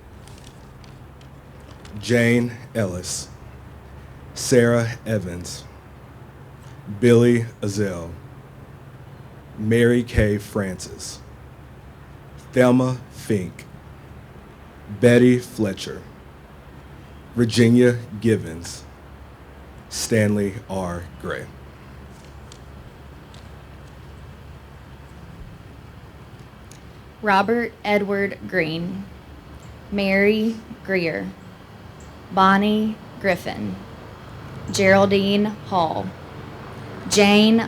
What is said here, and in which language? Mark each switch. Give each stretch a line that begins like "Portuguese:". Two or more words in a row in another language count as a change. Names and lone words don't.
English: Jane Ellis, Sarah Evans, Billy Azell, Mary Kay Francis, Thelma Fink, Betty Fletcher, Virginia Givens, Stanley R. Gray. Robert Edward Green, Mary Greer, Bonnie Griffin, Geraldine Hall, Jane